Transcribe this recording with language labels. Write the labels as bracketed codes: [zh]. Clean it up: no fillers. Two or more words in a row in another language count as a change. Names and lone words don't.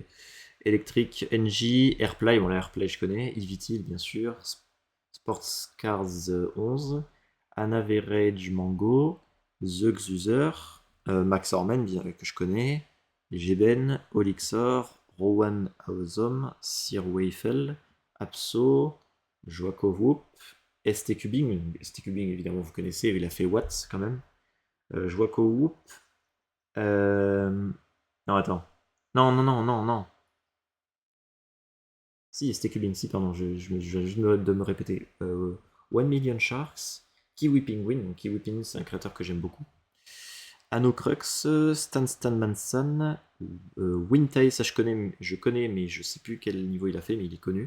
[fr] Electric, NJ, Airplay, bon la Airplay je connais, Yvitil bien sûr, Sports Cars 11, Anna Verage Mango, The Xuser, Max Orman que je connais, Geben, Olixor, Rowan Aozom, Sir Weifel, Apso, Joaco Whoop, ST Cubing, ST Cubing évidemment vous connaissez, il a fait Watts quand même, Joaco Whoop, non attends, non, si ST Cubing, si pardon, je viens juste de me répéter, One Million Sharks, Kiwi Penguin, donc Kiwi Penguin c'est un créateur que j'aime beaucoup, Anocrux, Stan Manson, Wintai, ça je connais, mais je sais plus quel niveau il a fait, mais il est connu.